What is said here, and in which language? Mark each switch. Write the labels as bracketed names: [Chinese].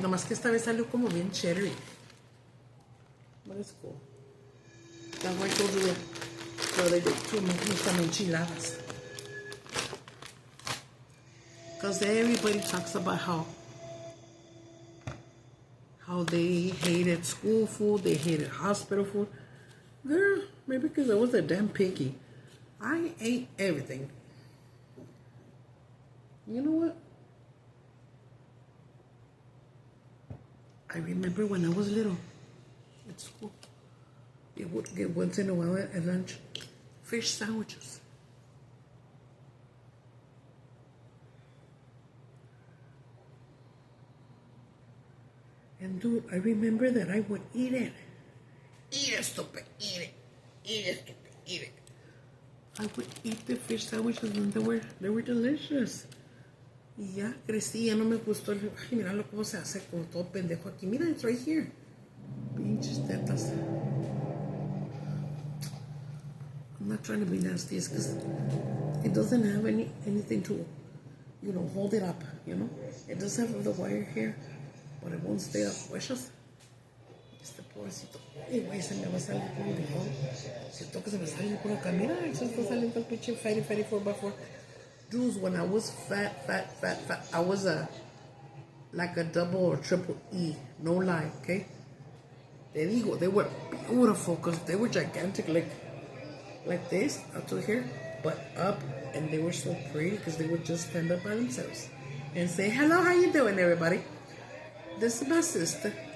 [Spanish] Nomás que esta vez salió como bien cherry. [English] But it's cool. That's why I told you that the other day too, making some enchiladas. Because everybody talks about how they hated school food, they hated hospital food. Girl, maybe because I was a damn piggy. I ate everything. You know what? I remember when I was little at school, they would get once in a while at lunch fish sandwiches. And dude, I remember that I would eat it. Eat it, stupid, eat it. Eat it, stupid, eat it. I would eat the fish sandwiches and they were delicious. [Spanish] Y ya crecí, ya no me gustó. Ay, mira cómo se hace como todo pendejo aquí. Mira, [English] it's right here. [Spanish] Pinches tetas. [English] I'm not trying to be nasty, it's because it doesn't have anything to, hold it up, It does have the wire here, but it won't stay up. [Spanish] Huesos. Este pobrecito. Ay, güey, se me va a salir por un lado. Siento que se me sale por acá. Mira, se está saliendo el pinche fatty 4x4. [English] Dudes, when I was fat, I was like a double or triple E. No lie, okay? [Spanish] Te digo, [English] they were beautiful because they were gigantic, like this, up to here, but up, and they were so pretty because they would just stand up by themselves and say, hello, how you doing, everybody? This is my sister.